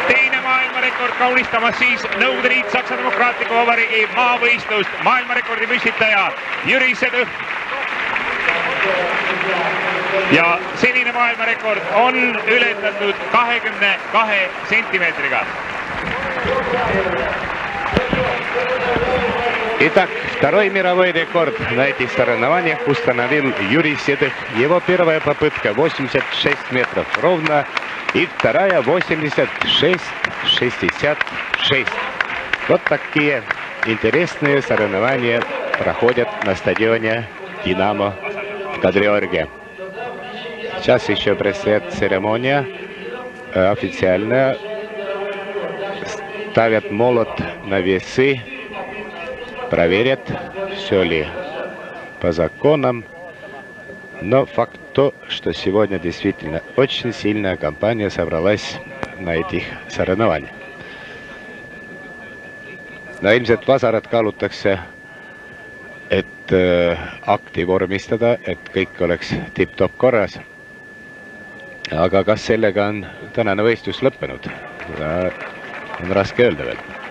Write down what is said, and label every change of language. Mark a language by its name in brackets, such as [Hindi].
[Estonian] Teine maailmarekord kaunistamas siis Nõukogude Liit Saksa Demokraatliku Vabariigi maavõistlust. Maailmarekordi püstitaja Jüri Sedõh. Ja senine maailmarekord on ületatud 22 сантиметриga. [Russian] Итак, второй мировой рекорд на этих соревнованиях установил Юрий Седых. Его первая попытка 86 метров ровно и вторая 86-66. Вот такие интересные соревнования проходят на стадионе «Динамо» в Кадриорге. Сейчас еще предстоит церемония официальная. Ставят молот на весы. Проверят, все ли по законам. Но факт то, что сегодня действительно очень сильная компания собралась на этих соревнованиях. [Estonian] No ilmselt Vasarat kaalutakse, et akti vormistada, et kõik oleks tipp-top korras. Aga kas sellega on tänane võistlus lõppenud? On raske öelda veel.